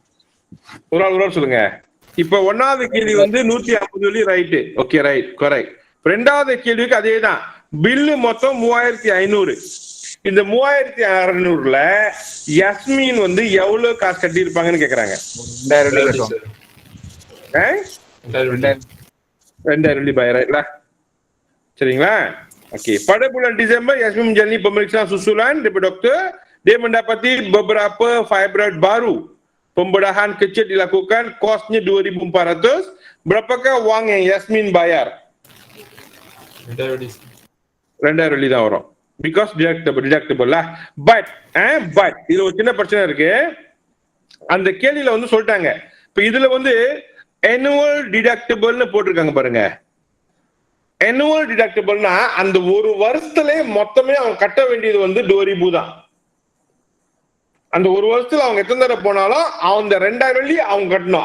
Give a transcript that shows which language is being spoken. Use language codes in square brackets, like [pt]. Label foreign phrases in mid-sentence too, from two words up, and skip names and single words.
[ta] ஒரு ஆள் சொல்லுங்க. இப்ப 1வது கேள்வி வந்து 150 வெள்ளி ரைட். [en] okay right correct. [ta] ரெண்டாவது கேள்விக்கு அதே தான். பில்லு மொத்தம் 3500. இந்த 3600ல யஸ்மின் வந்து எவ்வளவு காசு கட்டி இருப்பாங்கன்னு கேக்குறாங்க. 2000 கட்டுவாங்க. 2000 bayar சரிங்களா? [ms] Okey, pada bulan Disember Yasmin menjalani pemeriksaan susulan daripada doktor. Dia mendapati beberapa fibroid baru. Pembedahan kecil dilakukan, kosnya 2400. Berapakah wang yang Yasmin bayar? [ta] 2000 தான் வரும். [en] Because deductible lah. [ta] But இதுல ஒரு சின்ன பிரச்சனை இருக்கு. அந்த கேள்வியில வந்து சொல்லிட்டாங்க. இப்ப இதுல வந்து [en] annual deductible [ta] போட்டிருக்காங்க பாருங்க. [en] annual deductible [ta] னா அந்த ஒரு வருஷத்துல மொத்தமே அவன் கட்ட வேண்டியது வந்து 2000 தான். அந்த ஒரு வருஷத்துல அவங்க எத்தனை தடவை போனாலும் அந்த 2000 வெள்ளி அவங்க கட்டணும்.